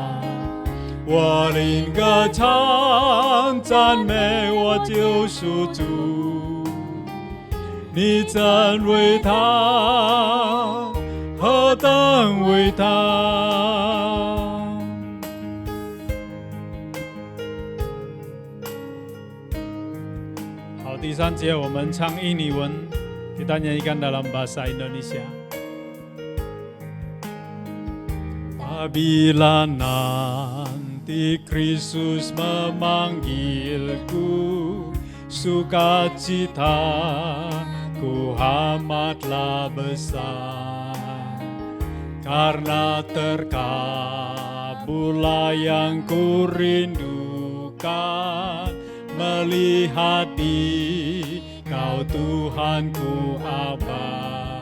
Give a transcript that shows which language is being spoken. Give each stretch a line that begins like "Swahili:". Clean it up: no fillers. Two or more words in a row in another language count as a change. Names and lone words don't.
Chinese: 我靈歌唱，讚美我救贖主，你真偉大，何等偉大！好，第三節我們唱印尼文，
Indonesian: kita nyanyikan dalam bahasa Indonesia. Apabila nanti Kristus memanggilku, sukacita ku amatlah besar, karena terkabullah yang ku rindukan, melihat di Kau Tuhanku Aba.